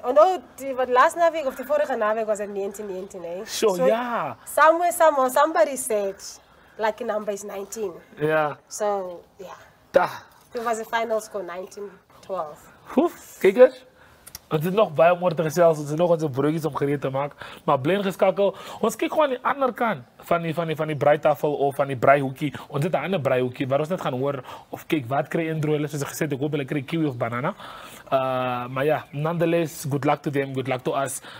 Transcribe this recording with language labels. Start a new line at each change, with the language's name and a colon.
English: Oh no,
Afrikaans: wat laatste naweek of die vorige naweek was het 19-19, hè?
English: So yeah. Somewhere, somebody said, lucky number is 19. Yeah. So, yeah.
Afrikaans: Toen was de final score 19-12. Kijkers. Ons het nog baie om oor te gesels, ons het nog onze broodjies om gereed te maak, maar bly ingeskakel. Ons kyk gewoon aan die ander kant van die braaitafel of van die braaihoekie. Ons het 'n ander braaihoekie waar ons net gaan hoor of kyk wat kry Andrew hulle soos ek gesê het, ek hoop hulle kry kiwi of banana. Maar ja,
English: nonetheless, good luck to them, good luck to us.